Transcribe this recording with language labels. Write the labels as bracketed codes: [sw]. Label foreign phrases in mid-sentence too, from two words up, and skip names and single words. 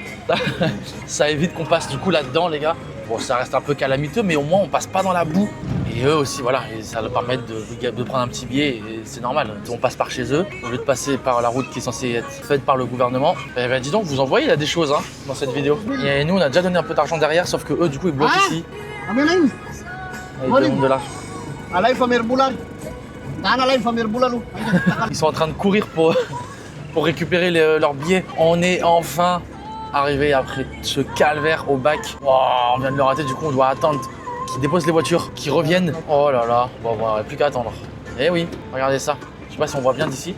[fr] Ça évite qu'on passe du coup là-dedans, les gars. Bon, ça reste un peu calamiteux, mais au moins, on passe pas dans la boue. Et Et eux aussi, voilà, et ça leur permet de prendre un petit billet, et c'est normal. On passe par chez eux, au lieu de passer par la route qui est censée être faite par le gouvernement. Eh ben dis donc, vous en voyez, il y a des choses hein, dans cette vidéo. Et nous, on a déjà donné un peu d'argent derrière, sauf que eux, du coup, ils bloquent ici. Amin lain. Ils demandent de l'argent. Alay famir bulan. Tana lain famir bulan lu. Ils sont en train de courir pour récupérer leurs billets. On est enfin arrivé après ce calvaire au bac. Wow, on vient de le rater, du coup, on doit attendre qu'ils déposent les voitures, qu'ils reviennent. Oh là là, bon, il n'y a plus qu'à attendre. Eh oui, regardez ça. Je sais pas si on voit bien d'ici.